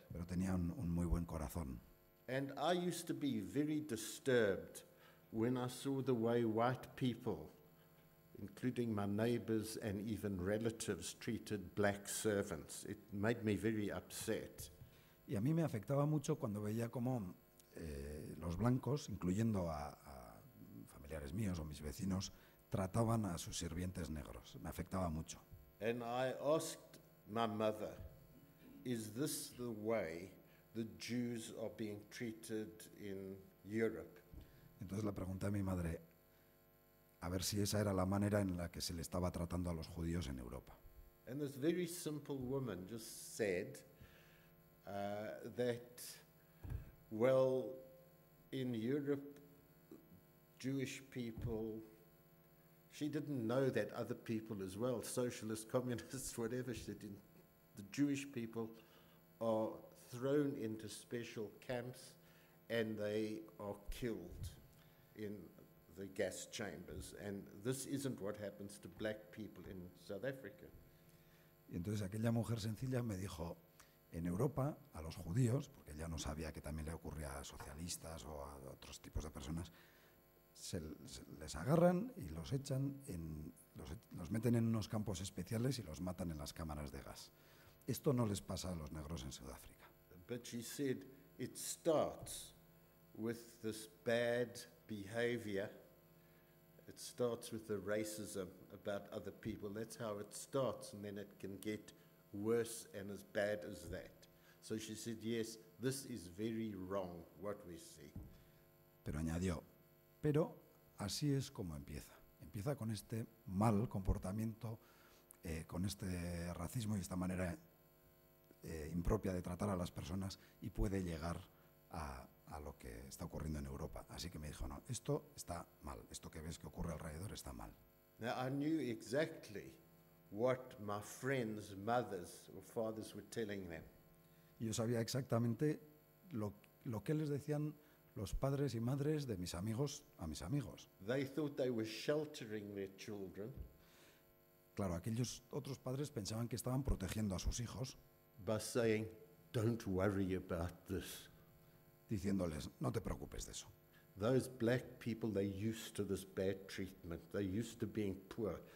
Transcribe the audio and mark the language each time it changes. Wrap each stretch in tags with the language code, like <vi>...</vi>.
<es>pero tenía un muy buen corazón.</es> <en>And I used to be very disturbed when I saw the way white people, including my neighbors and even relatives, treated black servants. It made me very upset.</en> <es>Y a mí me afectaba mucho cuando veía cómo los blancos, incluyendo a familiares míos o mis vecinos, trataban a sus sirvientes negros. Me afectaba mucho.</es> <en>And I asked my mother, is this the way the Jews are being treated in Europe?</en> <es>Entonces le pregunté a mi madre a ver si esa era la manera en la que se le estaba tratando a los judíos en Europa.</es> <en>And this very simple woman just said that, well, in Europe, Jewish people, she didn't know that other people as well, socialists, communists, whatever, she didn't. The Jewish people are thrown into special camps and they are killed in the gas chambers. And this isn't what happens to black people in South Africa.</en> <es>Y entonces aquella mujer sencilla me dijo, en Europa a los judíos, porque ella no sabía que también le ocurría a socialistas o a otros tipos de personas, les agarran y los echan, los meten en unos campos especiales y los matan en las cámaras de gas. Esto no les pasa a los negros en Sudáfrica.</es> <en>But she said it starts with this bad behavior. It starts with the racism about other people. That's how it starts, and then it can get worse and as bad as that. So she said, yes, this is very wrong, what we see.</en> <es>Pero añadió, pero así es como empieza. Empieza con este mal comportamiento, con este racismo y esta manera impropia de tratar a las personas y puede llegar a lo que está ocurriendo en Europa. Así que me dijo, no, esto está mal, esto que ves que ocurre alrededor está mal.</es> <en>Now, I knew exactly what my friends' mothers or fathers were telling them.</en> <es>Y yo sabía exactamente lo que les decían los padres y madres de mis amigos a mis amigos.</es> <en>They thought they were sheltering their children</en> <es>Claro, aquellos otros padres pensaban que estaban protegiendo a sus hijos,</es> <en>by saying, don't worry about this.</en> <es>diciéndoles, no te preocupes de eso.</es> <en>Those black people, they're used to this bad treatment. They're used to being poor.</en>